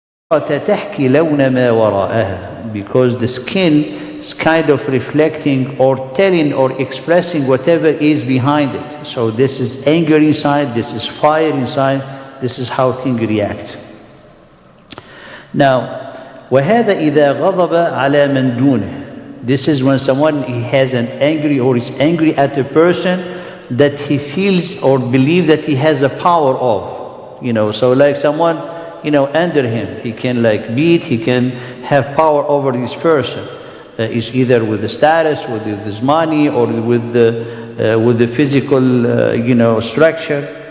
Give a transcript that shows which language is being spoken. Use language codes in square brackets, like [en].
[ar] تحكي لون ما وراءها, [en] because the skin is kind of reflecting or telling or expressing whatever is behind it. So this is anger inside, this is fire inside, this is how things react. Now, [ar] وهذا إذا غضب على من دونه. [en] This is when someone has an angry or is angry at a person that he feels or believes that he has a power of. So like someone, under him, he can like beat, he can have power over this person. Is either with the status, with his money, or with the physical, structure.